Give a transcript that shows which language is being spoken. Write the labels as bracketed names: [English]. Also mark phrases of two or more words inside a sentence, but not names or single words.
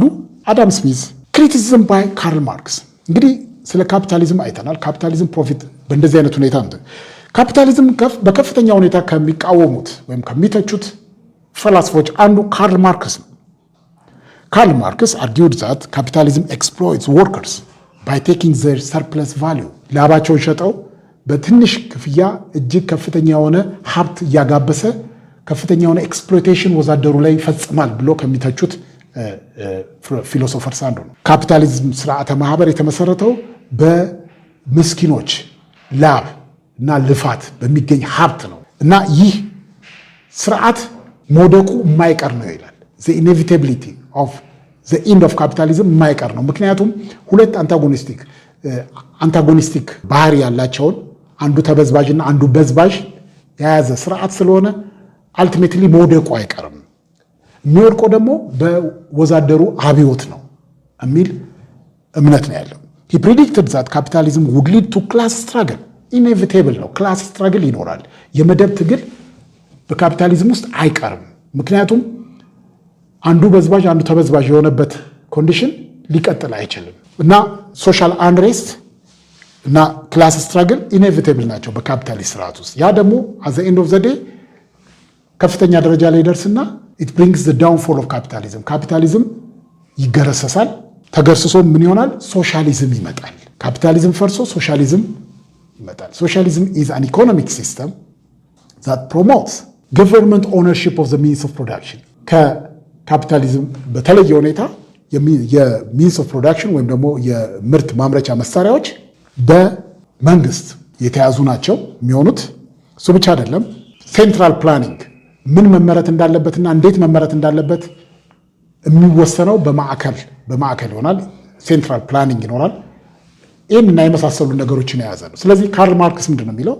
[Amharic] አዳም ስሚዝ። [English] criticism by [Amharic] ካርል ማርክስ። እንግዲህ ስለ ካፒታሊዝም አይተናል። ካፒታሊዝም ፕሮፊት በእንደዚህ አይነት ሁኔታ ካፒታሊዝም በከፍተኛ ሁኔታ ከሚቃወሙት ወይም ከሚተቹት ፈላስፎች አንዱ ካርል ማርክስ ነው። ካርል ማርክስ [English] argued that capitalism exploits workers by taking their surplus value [Amharic] ላባቸውን ሸጠው በትንሽ ክፍያ እጅግ ከፍተኛ የሆነ ሀብት እያጋበሰ ከፍተኛ የሆነ ኤክስፕሎይቴሽን ወዛደሩ ላይ ይፈጽማል ብሎ ከሚተቹት ፊሎሶፈርስ አንዱ ነው። ካፒታሊዝም ስርዓተ ማህበር የተመሰረተው በምስኪኖች ላብ እና ልፋት በሚገኝ ሀብት ነው እና ይህ ስርዓት መውደቁ የማይቀር ነው ይላል። [English] the inevitability of the end of capitalism [Amharic] የማይቀር ነው። ምክንያቱም ሁለት አንታጎኒስቲክ ባህሪ ያላቸውን አንዱ ተበዝባዥና አንዱ በዝባዥ የያዘ ስርዓት ስለሆነ አልቲሜትሊ መውደቁ አይቀርም። የሚወድቀው ደግሞ በወዛደሩ አብዮት ነው የሚል እምነት ነው [English] ያለው። he predicted that capitalism would lead to class struggle ኢኔቪቴብል ነው። class struggle ይኖራል። [Amharic] የመደብ ትግል በካፒታሊዝም ውስጥ አይቀርም። ምክንያቱም አንዱ በዝባዥ አንዱ ተበዝባዥ የሆነበት ኮንዲሽን ሊቀጥል አይችልም እና [English] social unrest [Amharic] እና [English] class struggle inevitable [Amharic] ናቸው በካፒታሊስት ስርዓት ውስጥ። ያ ደግሞ [English] at the end of the day [Amharic] ከፍተኛ ደረጃ ላይ ደርስና [English] it brings the downfall of capitalism። [Amharic] ካፒታሊዝም ይገረሰሳል። ተገርስሶ ምን ይሆናል? ሶሻሊዝም ይመጣል። ካፒታሊዝም ፈርሶ ሶሻሊዝም ይመጣል። ሶሻሊዝም [English] is an economic system that promotes government ownership of the means of production። [Amharic] ከካፒታሊዝም በተለየ ሁኔታ [English] የmeans of production [Amharic] ወይም ደግሞ የምርት ማምረቻ መሳሪያዎች በመንግስት የተያዙ ናቸው የሚሆኑት። እሱ ብቻ አይደለም፣ [English] central planning [Amharic] ምን መመረት እንዳለበትና እንዴት መመረት እንዳለበት የሚወሰነው በማዕከል ይሆናል። [English] central planning [Amharic] ይኖራል። ይህንና የመሳሰሉ ነገሮችን የያዘ ነው። ስለዚህ ካርል ማርክስ ምንድን ነው የሚለው?